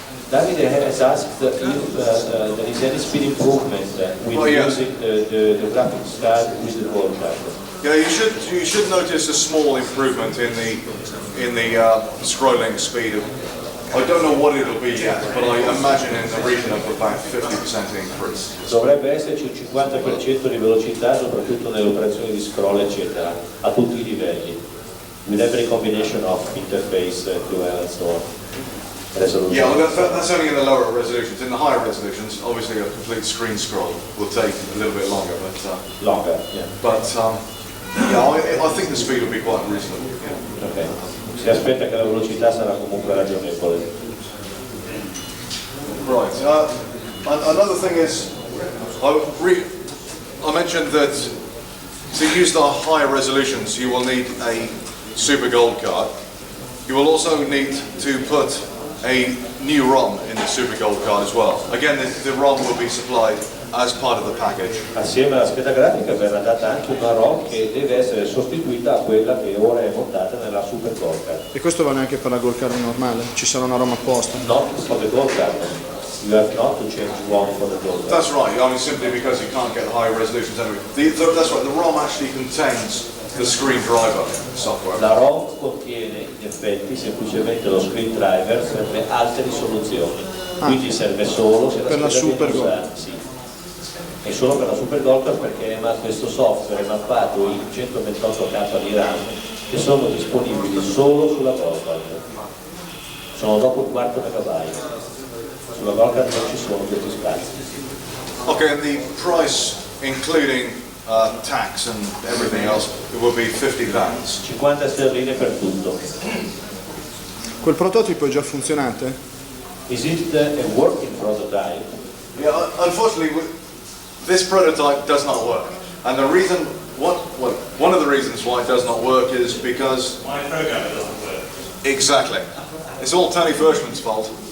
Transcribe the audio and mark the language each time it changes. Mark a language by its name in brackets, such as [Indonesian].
[English] Davide has asked if there is any speed improvement with using the graphics card with the gold card. Yeah, you should notice a small improvement in the scrolling speed I don't know what it'll be yet, but I imagine in the region of about 50% increase. [Italian] Dovrebbe esserci un 50% di velocità, soprattutto nelle operazioni di scroll eccetera, a tutti i livelli, [English] with every combination of interface, QL and so on. Resolution. Yeah, well, that's only in the lower resolutions. In the higher resolutions, obviously a complete screen scroll will take a little bit longer, but Longer, yeah. Yeah, I think the speed will be quite reasonable. Yeah. Okay. [Italian] Si aspetta che la velocità sarà comunque ragionevole. [English] Right. Another thing is, I mentioned that to use the higher resolutions, you will need a Super Gold card. You will also need to put a new ROM in the Super Gold card as well. Again, the ROM will be supplied as part of the package. [Italian] Assieme alla scheda grafica verrà data anche una ROM che deve essere sostituita a quella che ora è montata nella Super Gold Card. E questo vale anche per la Gold Card normale? Ci sarà una ROM apposta? [English] Not for the Gold Card. You have not to change ROM for the Gold Card. That's right. I mean, simply because you can't get the higher resolutions anyway. That's right. The ROM actually contains the screen driver software. [Italian] La ROM contiene in effetti semplicemente lo screen driver per le alte risoluzioni. Quindi serve solo se per la Super Gold. Sì. È solo per la Super Gold Card perché questo software è mappato in 128K di RAM che sono disponibili solo sulla Gold Card. Sono dopo il quarto megabyte. Sulla Gold Card non ci sono questi spazi. [English] Okay, and the price including tax and everything else, it will be 50 pounds. [Italian] 50 sterline per tutto. Quel prototipo è già funzionante? [English] Is it a working prototype? Yeah, unfortunately, this prototype does not work. And the reason, one of the reasons why it does not work is because... My programmer doesn't work. Exactly. It's all Tony Fershman's fault.